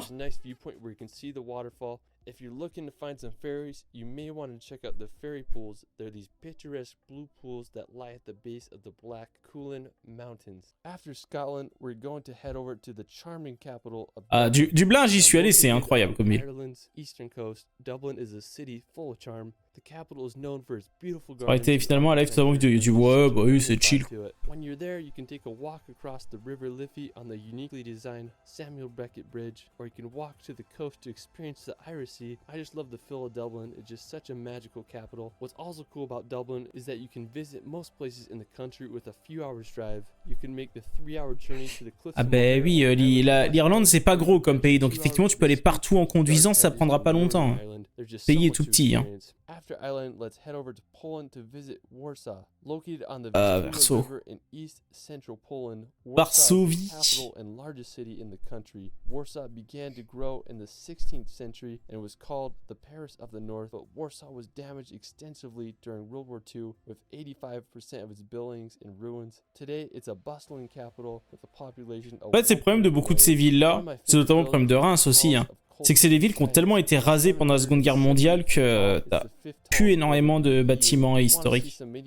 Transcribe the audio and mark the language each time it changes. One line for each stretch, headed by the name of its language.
English: There's a nice viewpoint where you can see the waterfall. If you're looking to find some ferries, you may want to check out the ferry pools. They're these picturesque blue pools that lie at the base of the Black Coolin Mountains. After Scotland, we're going to head over to the charming capital of
French: Ah, Dublin, j'y suis allé, c'est incroyable comme ville.
English: Ireland's eastern coast. Dublin is a city full of charm. The capital is known for its beautiful
French: Ça aurait
English: gardens.
French: été finalement un live tout avant vidéo YouTube. Ouais, bah oui, c'est chill.
English: When you're there, you can take a walk across the River Liffey on the uniquely designed Samuel Beckett Bridge, or you can walk to the coast to experience the Irish Sea. I just love the feel of Dublin. It's just such a magical capital. What's also cool about Dublin is that you can visit most places in the country with a few hours drive. You can make the 3-hour journey to the cliffs.
French: Ah bah oui, l'Irlande c'est pas gros comme pays, donc effectivement tu peux aller partout en conduisant, ça prendra pas longtemps. Le pays est tout petit, hein.
English: After Ireland, let's head over to Poland to visit Warsaw, located on the Vistula River in east central Poland. Warsaw is the capital and largest city in the country. Warsaw began to grow in the 16th century and was called the Paris of the North, but Warsaw was damaged extensively during World War II, with 85% of its buildings in ruins. Today, it's a bustling capital with a population of...
French: En fait, c'est le problème de beaucoup de ces villes-là, c'est notamment le problème de Reims aussi, hein. C'est que c'est des villes qui ont tellement été rasées pendant la Seconde Guerre mondiale que t'as plus énormément de bâtiments historiques.